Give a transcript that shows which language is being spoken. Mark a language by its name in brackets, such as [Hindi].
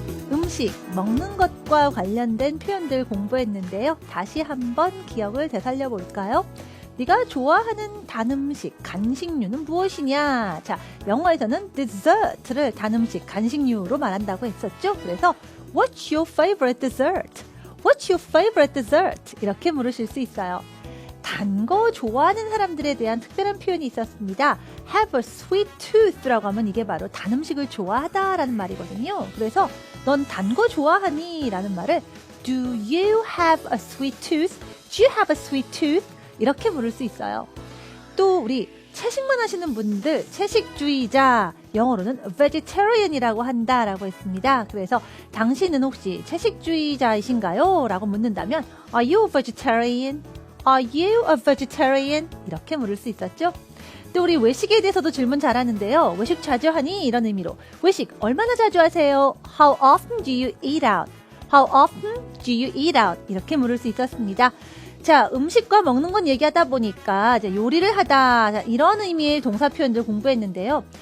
[Korean] 음식, 먹는 것과 관련된 표현들 공부했는데요. 다시 한번 기억을 되살려 볼까요? 네가 좋아하는 단음식, 간식류는 무엇이냐? 자, 영어에서는 dessert를 단음식, 간식류로 말한다고 했었죠. [English] 그래서 What's your favorite dessert? What's your favorite dessert? [Korean] 이렇게 물으실 수 있어요. 단 거 좋아하는 사람들에 대한 특별한 표현이 있었습니다. [English] Have a sweet tooth [Korean] 라고 하면 이게 바로 단 음식을 좋아하다라는 말이거든요. 그래서 넌 단 거 좋아하니? 라는 말을 [English] Do you have a sweet tooth? Do you have a sweet tooth? [Korean] 이렇게 물을 수 있어요. 또 우리 채식만 하시는 분들, 채식주의자, 영어로는 vegetarian이라고 한다라고 했습니다. 그래서 당신은 혹시 채식주의자이신가요? 라고 묻는다면 [English] Are you a vegetarian? Are you a vegetarian? [Korean] 이렇게 물을 수 있었죠. 또 우리 외식에 대해서도 질문 잘하는데요. 외식 자주 하니? 이런 의미로 외식 얼마나 자주 하세요? [English] How often do you eat out? How often do you eat out? [Korean] 이렇게 물을 수 있었습니다. 자, 음식과 먹는 건 얘기하다 보니까 이제 요리를 하다, 자, 이런 의미의 동사 표현들 공부했는데요.